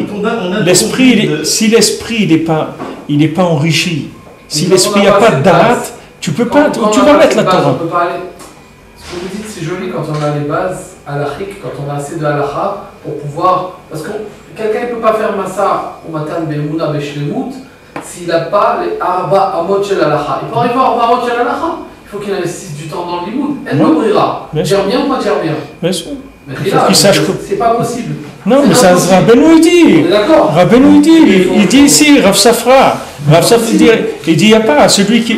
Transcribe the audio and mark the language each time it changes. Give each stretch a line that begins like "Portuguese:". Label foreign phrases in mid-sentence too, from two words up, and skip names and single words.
French: Si l'esprit il n'est pas enrichi, si l'esprit n'a pas de date, tu peux pas. Tu vas mettre la Torah. Ce que vous dites, c'est joli quand on a les bases halachiques, quand on a assez de halakha pour pouvoir. Parce que quelqu'un ne peut pas faire massa ou
Hebrew: מתן באמונה בשלמות
French: s'il n'a pas les
Hebrew: ארבע אמות של הלכה.
French: Il peut arriver à
Hebrew: ארבע אמות של הלכה.
French: Il faut qu'il investisse du temps dans le limoud. Elle me brillera. Dire bien ou pas dire bien? Bien sûr. Mais il faut qu'il sache que c'est pas possible. Non, mais ça, Rabbeinu il dit. D'accord. Rabbeinu il dit ici, Rav Safra. Rav Safra il dit, il n'y a pas celui qui.